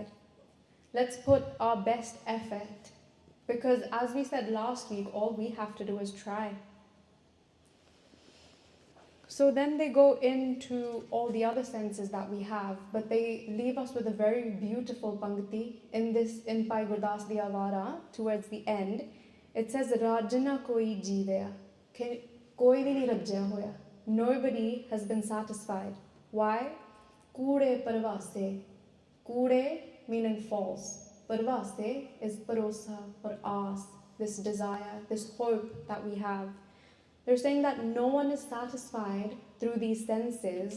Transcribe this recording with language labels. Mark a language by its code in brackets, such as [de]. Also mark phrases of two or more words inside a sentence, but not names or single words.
[en] Let's put our best effort. Because as we said last week, all we have to do is try. So then they go into all the other senses that we have, but they leave us with a very beautiful pankti in Pai Gurdas Diyavara, towards the end. It says, [pa] ਰਜਾਨਾ ਕੋਈ ਜੀਵਿਆ। ਕੋਈ ਭੀ ਨਹੀਂ ਰਜਿਆ ਹੋਇਆ. [en] Nobody has been satisfied. Why? [pa] ਕੂੜੇ ਪਰਵਾਸੇ. [en] Kude meaning false. Parvase is parosa or aas, this desire, this hope that we have. They're saying that no one is satisfied through these senses.